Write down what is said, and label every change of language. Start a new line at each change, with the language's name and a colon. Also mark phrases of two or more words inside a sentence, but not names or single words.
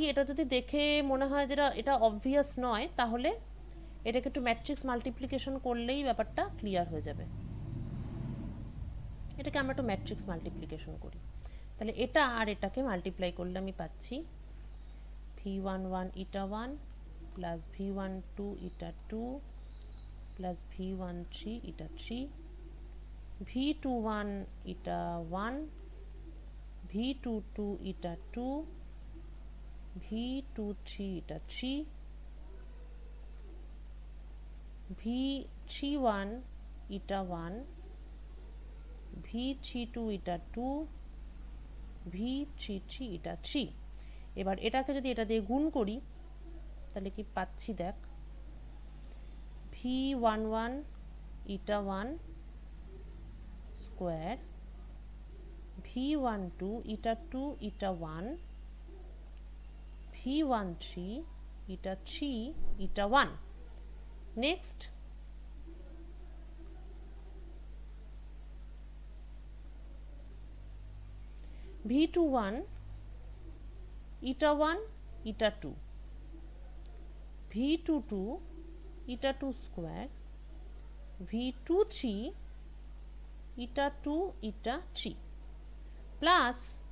Bangla: এটা যদি দেখে মনে হয় যেটা এটা অবভিয়াস নয়, তাহলে এটাকে একটু
English: matrix multiplication
Bangla: করলেই ব্যাপারটা ক্লিয়ার হয়ে যাবে। এটাকে আমরা একটু
English: matrix multiplication
Bangla: করি, তাহলে এটা আর এটাকে মাল্টিপ্লাই করলে আমি পাচ্ছি
English: V11 eta 1 plus V12 eta 2 plus V13 eta 3, V21 eta 1, V22 eta 2, V23 eta 3, V31 eta 1, V32 eta 2, V33 eta 3।
Bangla: এবার এটাকে যদি এটা দিয়ে গুণ করি তাহলে কি পাচ্ছি দেখ,
English: V11 eta 1 square, V12 eta 2 eta 1, V13 eta 3 eta 1। নেক্সট V21 eta 1 eta 2, V22 eta 2 square, V23 eta 2 eta 3 plus